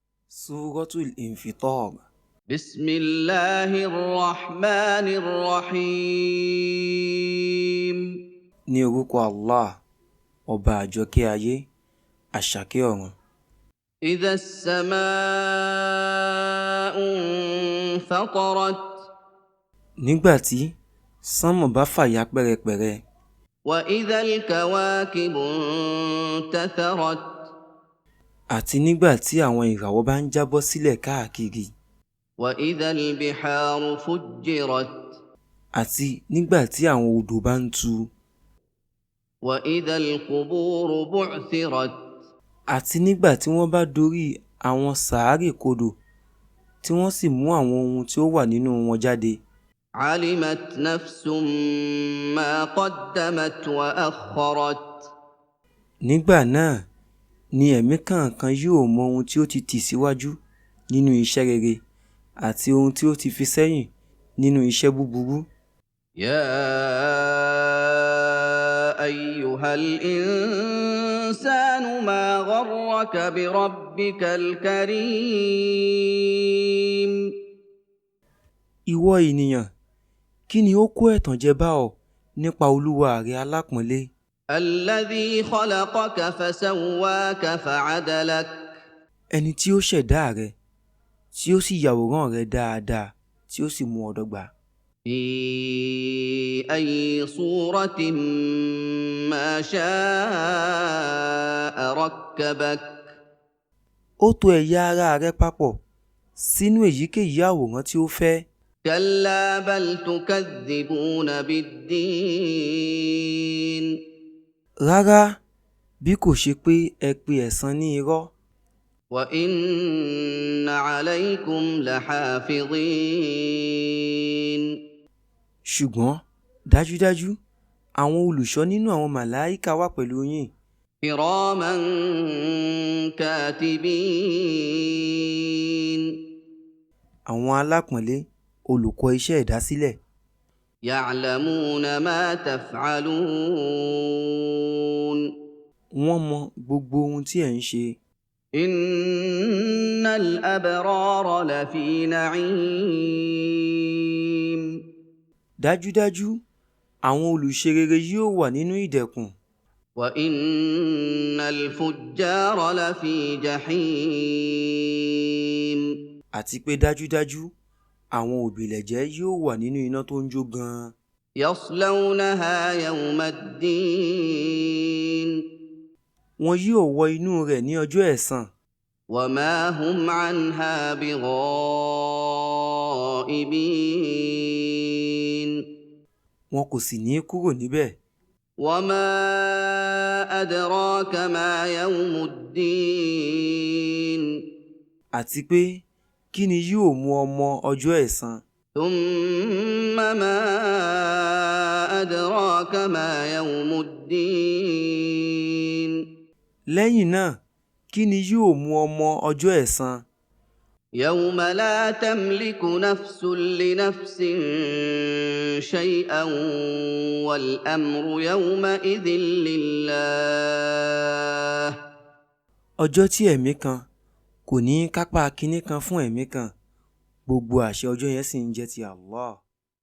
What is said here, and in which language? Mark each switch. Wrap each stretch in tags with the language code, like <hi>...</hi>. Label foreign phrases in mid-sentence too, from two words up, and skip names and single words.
<ar>Suratul Infitar. بسم الله الرحمن الرحيم.</ar> <yo>Ní orúkọ Allah, ọba àjọkẹ́ ayé, àṣàkẹ́ ọ̀run.</yo> <ar>إذا السماء انفطرت</ar> <yo>Nígbà tí sánmọ̀ bá fàya pẹ́rẹpẹ̀rẹ,</yo> <ar>وإذا الكواكب انتثرت</ar> <yo>àti nígbà tí àwọn ìràwọ̀ bá ń jábọ́ sílẹ̀ káàkiri,</yo> <ar>وإذا البحار فجرت</ar> <yo>àti nígbà tí àwọn odò bá ń tu,</yo> <ar>وإذا القبور بعثرت</ar> <yo>àti nígbà tí wọ́n bá dorí àwọn sàárè kodò tí wọ́n sì mú àwọn ohun tí ó wà nínú wọn jáde.</yo> <ar>علمت نفس ما قدمت وأخرت.</ar> <yo>Nígbà náà ni ẹ̀mí kọ̀ọ̀kan yóò mọ ohun tí ó ti tì síwájú nínú iṣẹ́ rere àti ohun tí ó ti fi sẹ́yìn nínú iṣẹ́ búburú.</yo> <ar>يا أيها الإنسان ما غرك بربك الكريم.</ar> <yo>Ìwọ ènìyàn, kí ni ó kó ẹ̀tàn jẹ bá ọ nípa Olúwa rẹ alápọ̀nlé?</yo> <ar>الذي خلقك فسواك فعدلك.</ar> <yo>Ẹni tí ó ṣẹ̀dá rẹ, tí ó sì yàwòrán rẹ dáadáa, tí ó sì mú ọ dọ́gba.</yo> <ar>في أي صورة ما شاء ركبك.</ar> <yo>Ó tò ẹ̀yà ara rẹ papọ̀ sínú èyíkéyìí àwòrán tí ó fẹ́.</yo> <ar>كلا بل تكذبون بالدين.</ar> <yo>Rárá, bí kò ṣe pé ẹ pe ẹ̀san ní irọ́.</yo> <ar>وإن عليكم لحافظين.</ar> <yo>Ṣùgbọ́n dájúdájú àwọn olùṣọ́ nínú àwọn màláíkà wà pẹ̀lú yín.</yo> <ar>كراما كاتبين.</ar> <yo>Àwọn alápọ̀nlé olùkọ́ iṣẹ́ ìdásílẹ̀.</yo> <ar>يعلمون ما تفعلون.</ar> <yo>Wọ́n mọ gbogbo ohun tí ẹ̀ ń ṣe.</yo> <ar>إن الأبرار لفي نعيم.</ar> <yo>Dájúdájú àwọn olùṣe rere yóò wà nínú ìdẹ̀kùn.</yo> <ar>وإن الفجار لفي جحيم.</ar> <yo>Àti pé dájúdájú àwọn òbílẹ̀jẹ́ yóò wà nínú iná tó ń jó gan-an.</yo> <ar>يصلونها يوم الدين.</ar> <yo>Wọn yóò wọ inú rẹ̀ ní ọjọ́ ẹ̀san.</yo> <ar>وما هم عنها بغائبين.</ar> <yo>Wọn kò sì ní kúrò níbẹ̀.</yo> <ar>وما أدراك ما يوم الدين.</ar> <yo>Àti pé kí ni yóò mú ọ mọ ọjọ́ ẹ̀san?</yo> <ar>ثم ما أدراك ما يوم الدين.</ar> <yo>Lẹ́yìn náà, kí ni yóò mú ọ mọ ọjọ́ ẹ̀san?</yo> <ar>يوم لا تملك نفس لنفس شيئا والأمر يومئذ لله.</ar> <yo>Ọjọ́ tí ẹ̀mí kan kò ní kápá kinní kan fún ẹ̀mí kan, gbogbo àṣẹ ọjọ́ yẹn sì ń jẹ́ ti Allah.</yo>